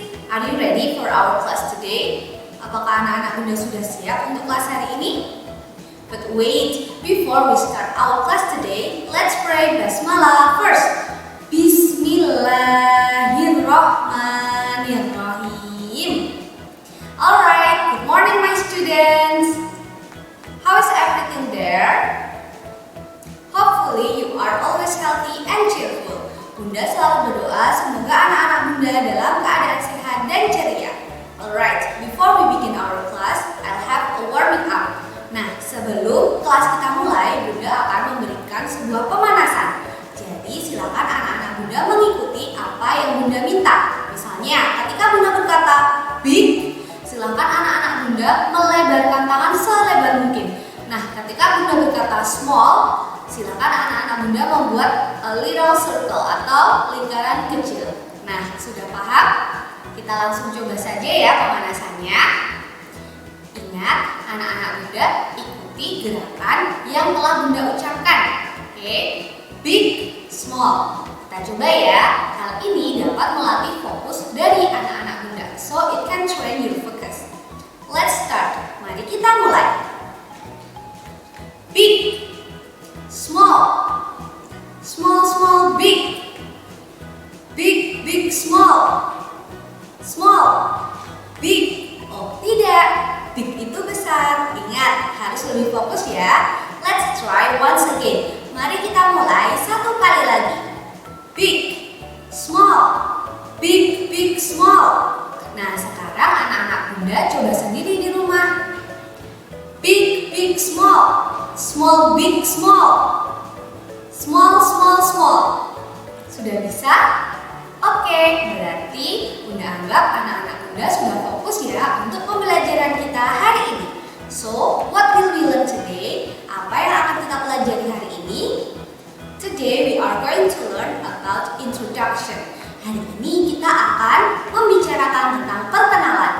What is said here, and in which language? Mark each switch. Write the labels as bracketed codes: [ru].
[en] Are you ready for our class today? [id] Apakah anak-anak Bunda sudah siap untuk kelas hari ini? [en] But wait, before we start our class today, let's pray Basmalah first. [ar] Bismillahirrahmanirrahim. [en] Alright, good morning my students. How is everything there? Hopefully you are always healthy and cheerful. [id] Bunda selalu berdoa semoga anak-anak Bunda dalam keadaan sehat dan ceria. [en] Alright, before we begin our class, I'll have a warming up. [id] Nah, sebelum kelas kita mulai, Bunda akan memberikan sebuah pemanasan. Jadi silakan anak-anak Bunda mengikuti apa yang Bunda minta. Misalnya, ketika Bunda berkata big, silakan anak-anak Bunda melebarkan tangan selebar mungkin. Nah, ketika Bunda berkata small, silakan anak-anak Bunda membuat [en] a little circle [id] atau lingkaran kecil. Nah, sudah paham? Kita langsung coba saja ya pemanasannya. Ingat, anak-anak Bunda ikuti gerakan yang telah Bunda ucapkan. Oke, big, small. Kita coba ya. Hal ini dapat melatih fokus dari anak-anak Bunda. [en] So it can train your focus. Let's start. [id] Mari kita mulai. [en] Big, small, small, small, big, big, big, small, small, big. [id] Oh tidak, big itu besar. Ingat, harus lebih fokus ya. [en] Let's try once again. [id] Mari kita mulai satu kali lagi. Big, small, big, big, small. Nah, sekarang anak-anak Bunda coba sendiri di rumah. [en] Big, big, small, small, big, small, small, small, small. [id] Sudah bisa? Oke, berarti Bunda anggap anak-anak Bunda sudah fokus ya untuk pembelajaran kita hari ini. [en] So, what will we learn today? [id] Apa yang akan kita pelajari hari ini? [en] Today we are going to learn about introduction. [id] Hari ini kita akan membicarakan tentang perkenalan.